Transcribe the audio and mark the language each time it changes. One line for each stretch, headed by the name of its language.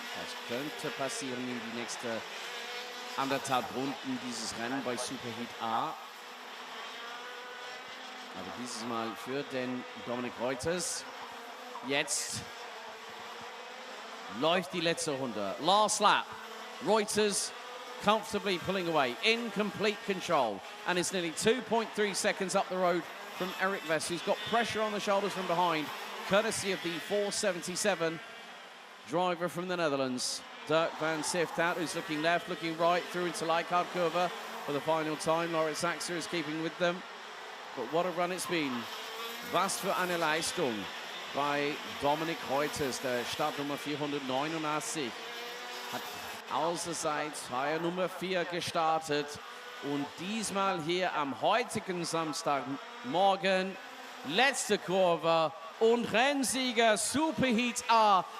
German: Das könnte passieren in die nächste 1,5 Runden dieses Rennen bei Superheat A. Aber dieses Mal für den Dominic Reuters. Jetzt läuft die letzte Runde.
English: Last lap. Reuters comfortably pulling away in complete control, and it's nearly 2.3 seconds up the road from Eric West, who's got pressure on the shoulders from behind, courtesy of the 477 driver from the Netherlands. Dirk van Siftout, who's looking left, looking right, through into Leichhardt Curve for the final time. Loris Saxer is keeping with them. But what a run it's been.
German: Was für eine Leistung bei Dominik Reuters, der Startnummer 489, hat außerseits Reihe Nummer 4 gestartet. Und diesmal hier am heutigen Samstagmorgen, letzte Kurve und Rennsieger Superheat A.